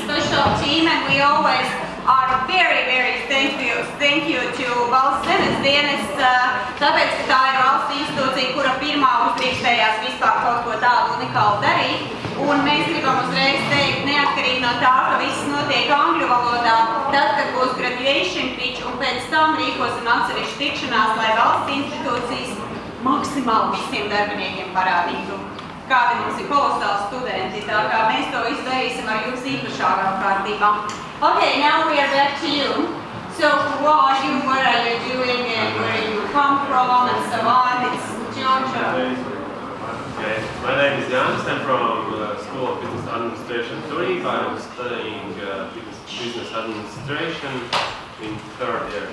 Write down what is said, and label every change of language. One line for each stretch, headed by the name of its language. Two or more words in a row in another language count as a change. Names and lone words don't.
English: special team, and we always are very, very thank you to
Latvian: valsts zemes dienests, tāpēc, ka tā ir valsts institūcija, kura pirmā uzdrīkstējās vispār kaut ko tādu unikālu darīt. Un mēs gribam uzreiz teikt, neatkarīgi no tā, ka viss notiek angļu valodā, tad, kad būs
English: graduation pitch,
Latvian: un pēc tam rīkosim atsevišķu tikšanās, lai valsts institūcijas maksimāli visiem darbiniekiem parādītu, kādi mums ir kolosāli studenti, tā kā mēs to izdarīsim ar jums īpašākām kārtībām.
English: Okay, now we are back to you. So who are you, what are you doing, and where you come from, and so on. It's your turn. Okay, my name is Jānis. I'm from School of Business Administration in Riga. I'm studying business administration in third year.